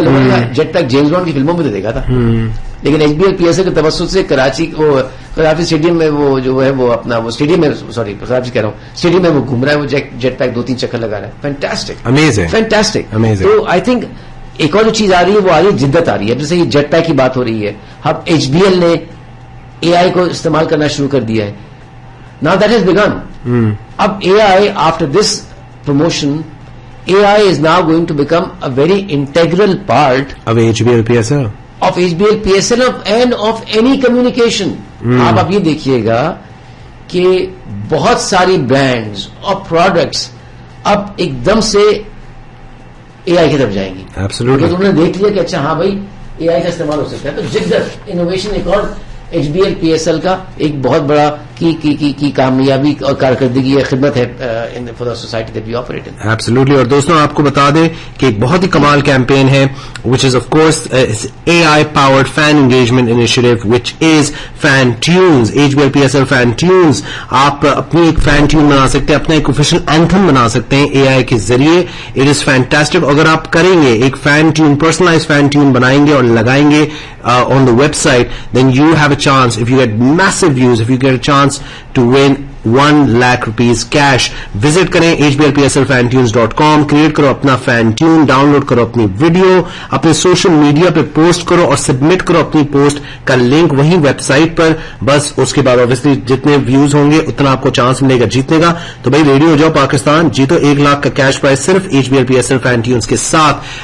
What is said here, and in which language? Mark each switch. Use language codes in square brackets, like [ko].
[ur] لوگوں نے jet pack James bond کی فلموں میں تو دیکھا تھا, لیکن HBL PSL کے توسط سے کراچی اسٹیڈیم میں وہ جو ہے وہ اپنا وہ اسٹیڈیم میں, سوری کراچی کہہ رہا ہوں, اسٹیڈیم میں وہ گھوم رہا ہے, وہ جیٹ پیک 2-3 چکر لگا رہا ہے. [en] Fantastic, amazing, fantastic. [ur] تو آئی تھنک ایک اور جو چیز آ رہی ہے وہ آ رہی ہے, جدت آ رہی ہے. جیسے یہ جیٹ پیک کی بات ہو رہی ہے, اب HBL نے AI کو استعمال کرنا شروع کر دیا ہے. [en] Now that has begun. [ur] اب [en] AI after this promotion, AI is now going to become a very integral part of HBL PSL. Of HBL PSL and of any communication. [ur] آپ اب یہ دیکھیے گا کہ بہت ساری برانڈز اور پروڈکٹس اب ایک دم سے AI کی طرف جائیں گی. [en] Absolutely. [ur] انہوں نے دیکھ لیا کہ اچھا ہاں بھائی AI کا استعمال ہو سکتا ہے. تو جدت انوویشن ایک اور HBL PSL کا ایک بہت بڑا کی کامیابی اور کارکردگی ہے, خدمت ہے [en] For the society that we operate in. Absolutely. [ur] اور دوستوں آپ کو بتا دیں کہ ایک بہت ہی کمال کیمپین ہے [en] which is of course AI powered fan engagement initiative which is Fan Tunes, HBL PSL Fan Tunes. [ur] آپ اپنی ایک فین ٹیون بنا سکتے ہیں, اپنا ایک آفیشیل اینتھم بنا سکتے ہیں AI کے ذریعے. [en] It is fantastic. [ur] اگر آپ کریں گے ایک fan tune, personalise fan tune بنائیں گے اور لگائیں گے [en] on the website, then you have a chance, if you get massive views, if you get a chance to win 1 lakh rupees cash. [ur] visit کریں hblpslfantunes.com, کریٹ کرو اپنا fan tune, down load کرو اپنی ویڈیو, اپنے social media پہ post کرو اور submit کرو اپنی پوسٹ کا لنک وہی ویب سائٹ پر. بس اس کے بعد obviously جتنے ویوز ہوں گے اتنا آپ کو چانس ملے گا جیتنے کا. تو بھائی ریڈی ہو جاؤ پاکستان, جیتو 1 لاکھ کا کیش پرائز صرف HBL PSL فین ٹیونز کے ساتھ.